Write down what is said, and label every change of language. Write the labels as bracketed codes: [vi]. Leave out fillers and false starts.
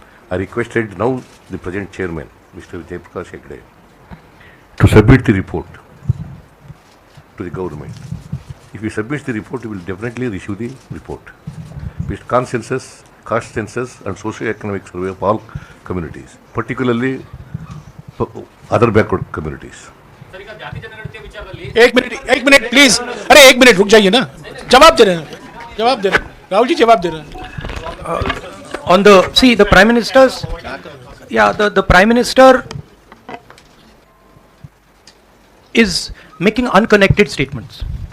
[en] I requested now the present chairman, Mr. Jayaprakash Hegde, to submit the report to the government. If he submits the report, he will definitely receive the report with consensus, caste census and socio-economic survey of all communities, particularly other backward communities. [hi] एक minute please. अरे एक minute रुक जाइए ना, जवाब दे रहे हैं राहुल जी, जवाब दे रहे हैं। [en] On the, see, the Prime Minister's, the Prime Minister is making unconnected statements.